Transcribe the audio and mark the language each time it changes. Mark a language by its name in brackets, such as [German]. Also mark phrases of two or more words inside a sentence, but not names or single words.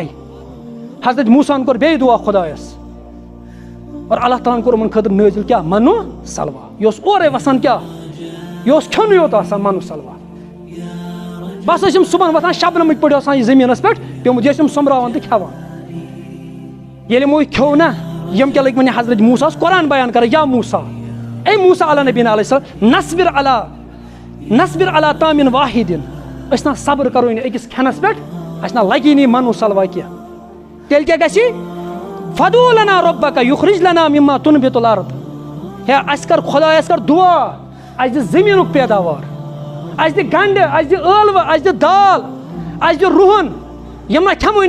[Kashmiri] حضرت موسیٰ ہن کوٚر بیٚیہِ دُعا خۄدایس اور اللہ تعالیٰ ہن کوٚر یِمن خٲطرٕ نٲزِل کیٛاہ منو سلوا. یہِ اوس اورے وسان کیٛاہ یہِ اوس کھیوٚنُے یوت آسان منو سلوا. بس ٲسۍ یِم صبحن وۄتھان شبنمٕکۍ پٲٹھۍ آسان یہِ زٔمیٖنس پٮ۪ٹھ پیوٚمُت یہِ ٲسۍ یِم سۄمبراوان تہٕ کھٮ۪وان. ییٚلہِ یِمو یہِ کھیوٚو نا یِم کیٛاہ لٔگۍ وۄنۍ حضرت موسیٰ ہس قرآن بیان کران یا موسیٰ اے موسیٰ [Arabic] علیٰ نبینا علیہ السلام نصبر علی طعام واحد. [Kashmiri] أسۍ نا صبر کرو نہٕ أکِس کھٮ۪نس پٮ۪ٹھ اَسہِ نا لگی نہٕ منو سلوا کینٛہہ. تیٚلہِ کیٛاہ گژھِ [Arabic] فدعو لنا ربک یخرج لنا مما تنبت الارض. [Kashmiri] ہے اَسہِ کر خۄداے اَسہِ کر دُعا اَسہِ دِ زٔمیٖنُک پیداوار اَسہِ دِ گنٛڈٕ اَسہِ دِ ٲلوٕ اَسہِ دِ دال اَسہِ دِ رُہن یِم نہ کھٮ۪موٕنی